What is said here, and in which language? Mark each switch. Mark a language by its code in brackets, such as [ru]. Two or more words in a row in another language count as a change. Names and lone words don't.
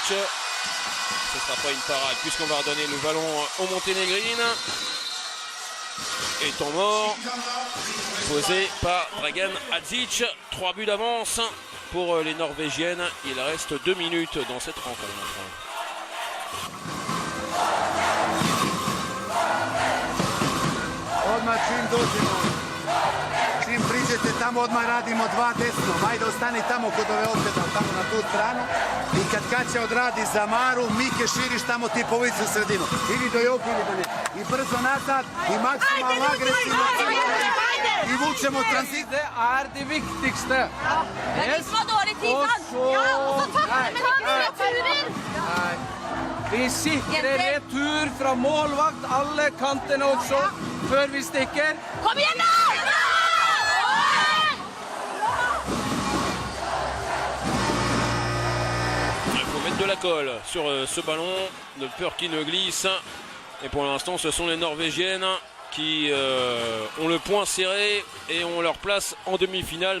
[fr] Ce ne sera pas une parade puisqu'on va redonner le ballon aux Monténégrines. Et temps mort posé par Dragan Hadzic. 3 buts d'avance pour les Norvégiennes. Il reste 2 minutes dans cette rencontre. [sr] Odmah čim dođemo, čim priđete tamo odmah radimo 2 desno. Ajde ostani tamo kod ove opeda, tamo na tu stranu. I kad Kaća odradi za Maru, Mike širiš tamo ti povici u sredinu. Ili do Joku ili do nje. I brzo nazad i maksimalno agresivno. I vučemo transit. [no] Det er det viktigste. Men vi skal ha dårlig tid, Og sant? så- Ja, og så takker vi med returer. Nei. Vi sikrer retur fra målvakt, alle kantene også, før vi stikker. Kom igjen, da! [fr] Il faut mettre de la colle sur ce ballon, de peur qu'il ne glisse. Et pour l'instant, ce sont les Norvégiennes qui ont le poing serré et ont leur place en demi-finale.